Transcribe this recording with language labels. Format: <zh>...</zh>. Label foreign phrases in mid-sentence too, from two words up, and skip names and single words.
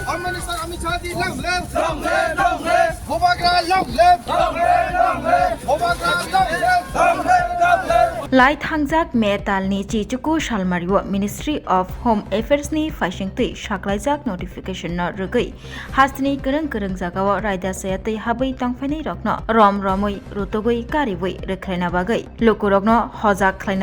<en>Minister Amit Shah ji long live. Hobagra long live. Hobagra long live.</en> <trp>Lai thangjak me talni chichuku shalmariwa Ministry of Home Affairs ni faisingtui saklaijak notification no rugui hastini kereng jagawa raida sayatui habai tongfainai rokno rom romoi rutogui karibui reklaina bagai lokurokno hojak khlaina</trp>